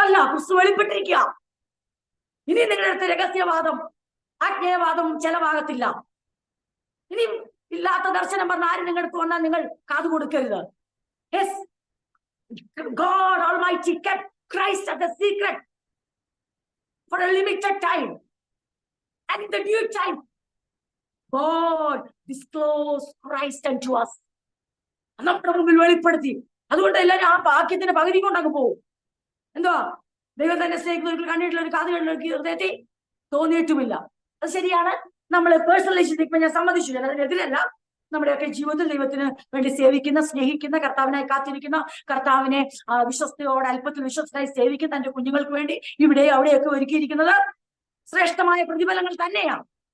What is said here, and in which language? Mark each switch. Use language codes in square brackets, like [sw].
[ml] ക്രിസ്തു വെളിപ്പെട്ടിരിക്കുക. ഇനി നിങ്ങളുടെ അടുത്ത് രഹസ്യവാദം, ആജ്ഞേയവാദം ചെലവാകത്തില്ല. ഇനി ഇല്ലാത്ത ദർശനം പറഞ്ഞ ആരും നിങ്ങളുടെ അടുത്ത് വന്നാൽ നിങ്ങൾ കാതു കൊടുക്കരുത്. [en] Yes, God Almighty kept Christ as a secret for a limited time, and in the due time God disclosed Christ unto us. [ml] നമ്മുടെ മുമ്പിൽ വെളിപ്പെടുത്തി. അതുകൊണ്ട് എല്ലാവരും ആ വാക്യത്തിന്റെ പകുതി കൊണ്ടങ്ങ് പോകും. എന്തുവാ? ദൈവം തന്നെ സ്നേഹിക്കുന്നവർക്ക് കണ്ടിട്ടുള്ള ഒരു കാത് കണ്ടിട്ട് ഹൃദയത്തിൽ തോന്നിയിട്ടുമില്ല. അത് ശരിയാണ്. നമ്മൾ പേഴ്സണൽ റിലേഷൻഷിപ്പ് ഞാൻ സമ്മതിച്ചു, ഞാൻ അതിനെതിരല്ല. നമ്മുടെയൊക്കെ ജീവിതത്തിൽ ദൈവത്തിന് വേണ്ടി സേവിക്കുന്ന, സ്നേഹിക്കുന്ന, കർത്താവിനായി കാത്തിരിക്കുന്ന, കർത്താവിനെ വിശ്വസ്തയോടെ അല്പത്തിൽ വിശ്വസ്തനായി സേവിക്കുന്ന തന്റെ കുഞ്ഞുങ്ങൾക്ക് വേണ്ടി ഇവിടെ അവിടെയൊക്കെ ഒരുക്കിയിരിക്കുന്നത് ശ്രേഷ്ഠമായ പ്രതിഫലങ്ങൾ തന്നെയാണ്.